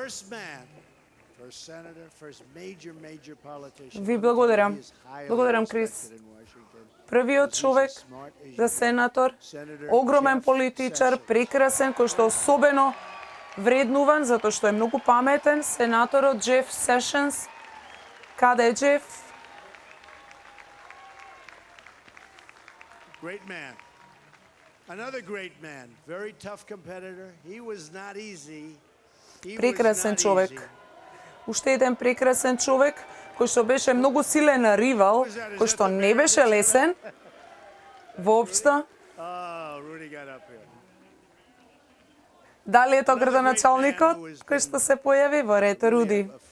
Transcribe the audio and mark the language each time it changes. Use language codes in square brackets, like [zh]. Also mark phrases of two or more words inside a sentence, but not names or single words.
[mk] Ви благодарам. Благодарам, Крис. Првиот човек за сенатор, огромен политичар, прекрасен, кој што особено вреднуван, затоа што е многу паметен, сенаторот Джеф Сешенс. Каде е Джеф? [en] Great man. Another great man, very tough competitor. He was not easy. [mk] Прекрасен човек. Уште еден прекрасен човек кој што беше многу силен ривал, кој што не беше лесен воопшто. Дали е тоа градоначалникот кој што се појави во ред, Руди?